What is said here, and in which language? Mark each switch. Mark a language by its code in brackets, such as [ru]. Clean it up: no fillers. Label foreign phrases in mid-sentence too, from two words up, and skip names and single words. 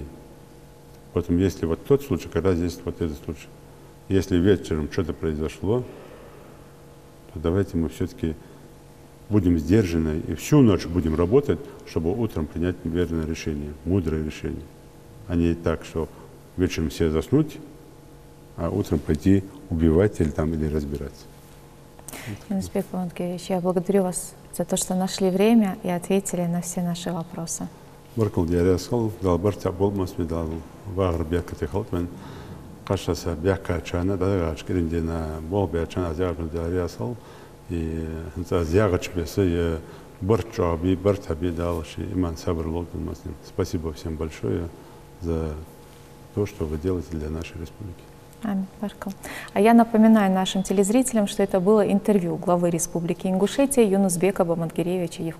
[ru] Поэтому если вот тот случай, когда здесь вот этот случай, если вечером что-то произошло, то давайте мы все-таки будем сдержаны и всю ночь будем работать, чтобы утром принять верное решение, мудрое решение. А не так, что вечером все заснуть, а утром пойти убивать или разбираться. Юнусбек Бамангерович, я благодарю вас за то, что нашли время и ответили на все наши вопросы. [inh] Баркал диарясал, дал барта болмас медал вагр бяка тихалт мен кашаса бяка чана да ашкириндина бол бячана азягр диарясал и азягач бесы барчаби бартаби дал ши иман сабр логан маслим. [ru] Спасибо всем большое за то, что вы делаете для нашей республики. Аминь, баркал. А я напоминаю нашим телезрителям, что это было интервью главы Республики Ингушетия Юнусбека Бамангереевича Евкурова.